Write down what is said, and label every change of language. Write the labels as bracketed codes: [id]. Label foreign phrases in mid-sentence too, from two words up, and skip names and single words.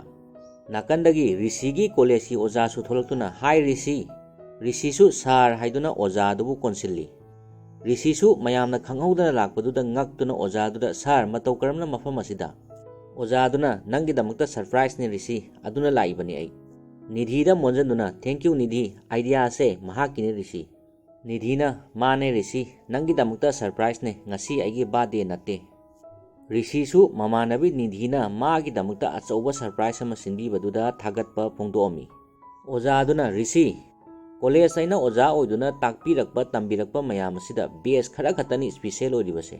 [mni] Nakandagi Rishigi college ki oja su tholaktuna hi Rishi. Rishi su sar haiduna oja dubu konsilli. Rishi su mayamna khanghaudana lakpaduda ngaktuna oja duda sar matau karamna mafam asida. Oja aduna nangi damakta surprise ni Rishi aduna laibani ai. Nidhi da monjanduna [en] thank you [mni] Nidhi idea ase mahakini Rishi. Nidhina mane Rishi nangi damakta surprise ne ngasi aigi birthday natte. Rishi su mamanabi Nidhina magi damakta achauba surprise ama sinbibaduda thagatpa phongdoami. Oja aduna Rishi college aina oja oiduna takpirakpa tambirakpa mayam asida base khara khatani special oiribase.